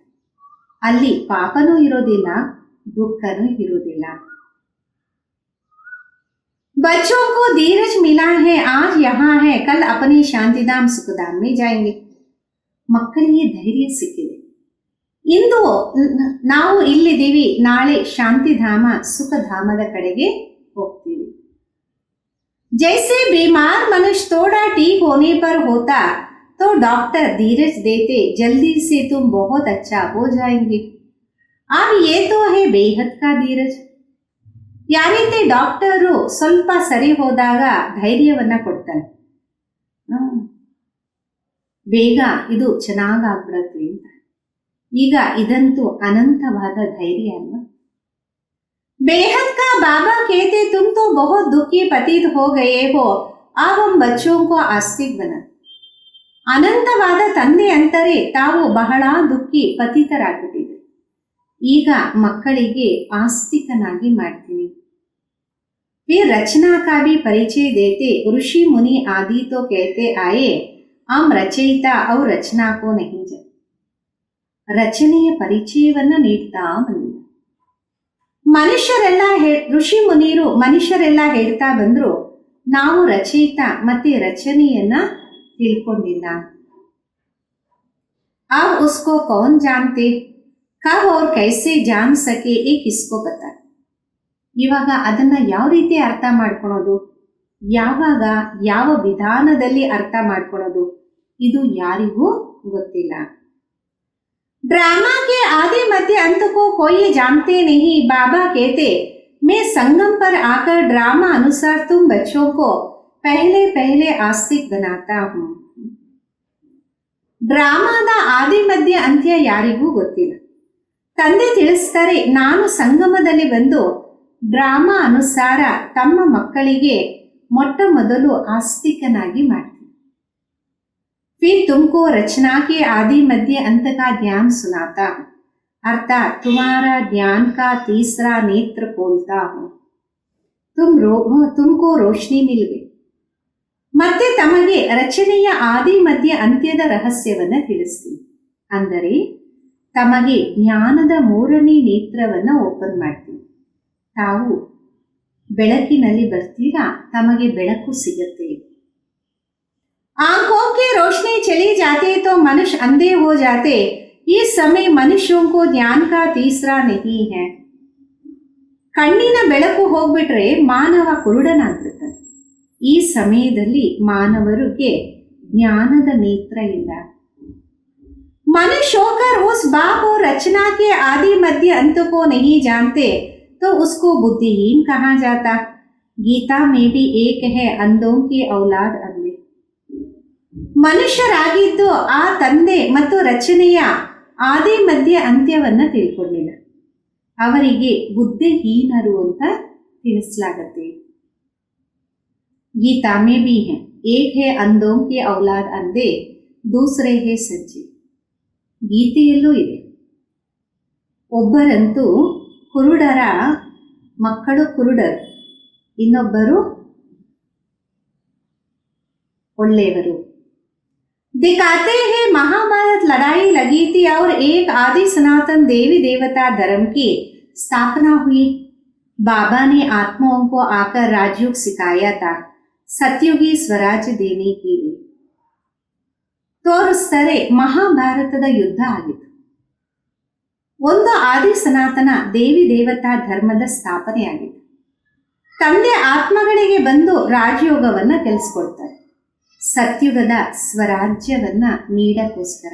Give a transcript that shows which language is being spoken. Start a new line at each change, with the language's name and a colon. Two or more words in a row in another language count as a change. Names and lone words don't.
Kannada: ಅಲ್ಲಿ ಪಾಪನೂ ಇರೋದಿಲ್ಲ, ದುಃಖನೂ ಇರೋದಿಲ್ಲ.
Hindi: बच्चों को धीरज मिला है, आज यहाँ है, कल अपने शांतिधाम सुखधाम में जाएंगे.
Kannada: ಮಕ್ಕಳಿಗೆ ಧೈರ್ಯ ಸಿಕ್ಕಿದೆ, ಇಂದು ನಾವು ಇಲ್ಲಿದ್ದೀವಿ, ನಾಳೆ ಶಾಂತಿಧಾಮ ಸುಖಧಾಮದ ಕಡೆಗೆ ಹೋಗ್ತೀವಿ.
Hindi: जैसे बीमार मनुष्य थोड़ा ठीक होने पर होता तो डॉक्टर धीरज देते, जल्दी से तुम बहुत अच्छा हो जाएंगे. अब ये तो है बेहद का धीरज.
Kannada: ಯಾವ ರೀತಿ ಡಾಕ್ಟರು ಸ್ವಲ್ಪ ಸರಿ ಹೋದಾಗ ಧೈರ್ಯವನ್ನ ಕೊಡ್ತಾನೆ, ಬೇಗ ಇದು ಚೆನ್ನಾಗಾಗ್ಬಿಡತ್ತೆ ಅಂತ. ಈಗ ಇದಂತೂ ಅನಂತವಾದ ಧೈರ್ಯ ಅಲ್ವಾ.
Hindi: बेहद का बाबा कहते तुम तो बहुत दुखी पतित हो गए हो, अब हम बच्चों को आस्तिक बना.
Kannada: ಅನಂತವಾದ ತಂದೆ ಅಂತಾರೆ ತಾವು ಬಹಳ ದುಃಖಿ ಪತಿತರಾಗ್ಬಿಟ್ಟಿದೆ, ಈಗ ಮಕ್ಕಳಿಗೆ ಆಸ್ತಿಕನಾಗಿ ಮಾಡ್ತೀನಿ.
Hindi: फिर रचना का भी परिचय देते, ऋषि मुनि आदि तो कहते आए हम रचयिता और रचना को नहीं जान.
Kannada: ರಚನೆಯ ಪರಿಚಯವನ್ನ ನೀಡ್ತಾ ಬಂದಿದೆ. ಮನುಷ್ಯರೆಲ್ಲ ಋಷಿ ಮುನಿರು ಮನುಷ್ಯರೆಲ್ಲ ಹೇಳ್ತಾ ಬಂದ್ರು, ನಾವು ರಚಯಿತ ಮತ್ತೆ ರಚನೆಯನ್ನ ತಿಳ್ಕೊಂಡಿಲ್ಲ.
Hindi: अब उसको कौन जानते, कब और कैसे जान सके ये किसको पता.
Kannada: ಇವಾಗ ಅದನ್ನ ಯಾವ ರೀತಿ ಅರ್ಥ ಮಾಡ್ಕೊಳೋದು, ಯಾವಾಗ ಯಾವ ವಿಧಾನದಲ್ಲಿ ಅರ್ಥ ಮಾಡ್ಕೊಳೋದು, ಇದು ಯಾರಿಗೂ ಗೊತ್ತಿಲ್ಲ.
Hindi: ड्रामा के आदि मध्य अंत को कोई जानते नहीं. बाबा कहते मैं संगम पर आकर ड्रामा अनुसार तुम बच्चों को पहले पहले आस्तिक बनाता हूँ.
Kannada: ಡ್ರಾಮಾದ ಆದಿ ಮಧ್ಯ ಅಂತ್ಯ ಯಾರಿಗೂ ಗೊತ್ತಿಲ್ಲ. ತಂದೆ ತಿಳಿಸ್ತಾರೆ, ನಾನು ಸಂಗಮದಲ್ಲಿ ಬಂದು ಡ್ರಾಮಾ ಅನುಸಾರ ತಮ್ಮ ಮಕ್ಕಳಿಗೆ ಮೊಟ್ಟ ಮೊದಲು ಆಸ್ತಿಕನಾಗಿ ಮಾಡ್ತೀನಿ.
Hindi: फिर तुमको रचना के आदि मध्य अंत का ज्ञान सुनाता हूं, अर्थात तुम्हारा ज्ञान का तीसरा नेत्र खोलता हूं. तुमको रोशनी मिल गई.
Kannada: ಮತ್ತೆ ತಮಗೆ ರಚನೆಯ ಆದಿ ಮಧ್ಯ ಅಂತ್ಯದ ರಹಸ್ಯವನ್ನ ತಿಳಿಸ್ತೀನಿ, ಅಂದರೆ ತಮಗೆ ಜ್ಞಾನದ ಮೂರನೇ ನೇತ್ರವನ್ನ ಓಪನ್ ಮಾಡ್ತೀನಿ. ತಾವು ಬೆಳಕಿನಲ್ಲಿ ಬರ್ತೀರಾ, ತಮಗೆ ಬೆಳಕು ಸಿಗತ್ತೆ.
Hindi: आंखों की रोशनी चली जाती तो मनुष्य अंधे हो जाते. इस समय मनुष्यों को ज्ञान का तीसरा नहीं है.
Kannada: ಕಣ್ಣಿನ ಬೆಳಕು ಹೋಗ್ಬಿಟ್ರೆ ಮಾನವ ಕುರುಡನಾಗ್ಬಿಡ್ತಾನೆ. ಈ ಸಮಯದಲ್ಲಿ ಮಾನವರಿಗೆ ಜ್ಞಾನದ ನೇತ್ರ ಇಲ್ಲ.
Hindi: मनुष्य होकर उस बाप और रचना के आदि मध्य अंत को नहीं जानते तो उसको बुद्धिहीन कहा जाता. गीता में भी एक है अंधों की औलाद अंधे.
Kannada: ಮನುಷ್ಯರಾಗಿದ್ದು ಆ ತಂದೆ ಮತ್ತು ರಚನೆಯ ಆದಿ ಮಧ್ಯ ಅಂತ್ಯವನ್ನ ತಿಳ್ಕೊಳ್ಳಿಲ್ಲ, ಅವರಿಗೆ ಬುದ್ಧಿಹೀನರು ಅಂತ ತಿಳಿಸಲಾಗತ್ತೆ.
Hindi: गीता में भी है एक है अंधों की औलाद अंधे, दूसरे है सज्जे.
Kannada: ಗೀತೆಯಲ್ಲೂ ಇದೆ, ಒಬ್ಬರಂತೂ ಕುರುಡರ ಮಕ್ಕಳು ಕುರುಡರು, ಇನ್ನೊಬ್ಬರು ಒಳ್ಳೆಯವರು.
Hindi: दिखाते हैं महाभारत लड़ाई लगी थी और एक आदि सनातन देवी देवता धर्म की स्थापना हुई. बाबा ने आत्माओं को आकर राजयोग सिखाया था, सत्युगी स्वराज्य देने के लिए.
Kannada: ತೋರಿಸ್ತಾರೆ, ಮಹಾಭಾರತದ ಯುದ್ಧ ಆಗಿತ್ತು. ಒಂದು ಆದಿ ಸನಾತನ ದೇವಿ ದೇವತಾ ಧರ್ಮದ ಸ್ಥಾಪನೆ ಆಗಿತ್ತು. ತಂದೆ ಆತ್ಮಗಳಿಗೆ ಬಂದು ರಾಜಯೋಗವನ್ನ ಕಲಿಸ್ಕೊಡ್ತಾರೆ, ಸತ್ಯುಗದ ಸ್ವರಾಜ್ಯವನ್ನ ನೀಡಕ್ಕೋಸ್ಕರ.